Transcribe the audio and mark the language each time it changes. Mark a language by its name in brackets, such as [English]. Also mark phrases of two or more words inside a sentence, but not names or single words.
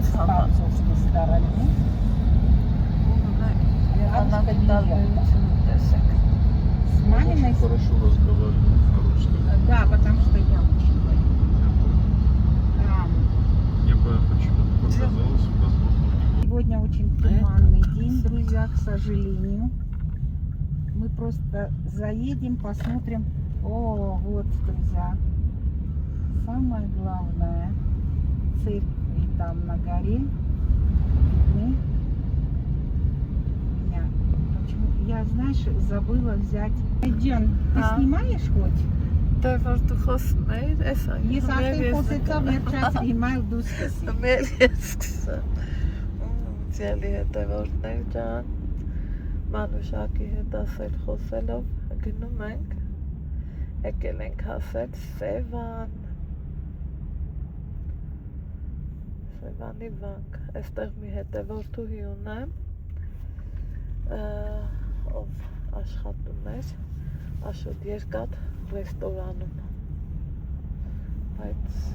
[Russian] с отцовской стороны. [Armenian] Եղանակի տարբերությունը տեսեք։ [Russian] С маминой... Очень хорошо разговаривает на русском. Да, потому что я очень боюсь. Я понял, почему показалось, возможно, Сегодня очень туманный день, друзья, к сожалению. Мы просто заедем, посмотрим. О, вот, друзья. Самое главное, церкви там на горе. Видны? Я, знаешь, забыла взять. Джан, ты А? снимаешь хоть? [Armenian] Դե որ դու խոսում ես, էսա։ Ես արդեն խոսեցա, վերջացրի, հիմա դու սկսի։ Մել ես սկսեմ։ Ձելի հետևորդներ ջան, Մանուշակի հետ ասել խոսելով գնում ենք, եկել ենք հասել Սևան։ Սևանի վանք, այստեղ մի հետևորդուհի ունեմ, ով աշխատում էր Աշոտ Երկաթ ռեստորանում, բայց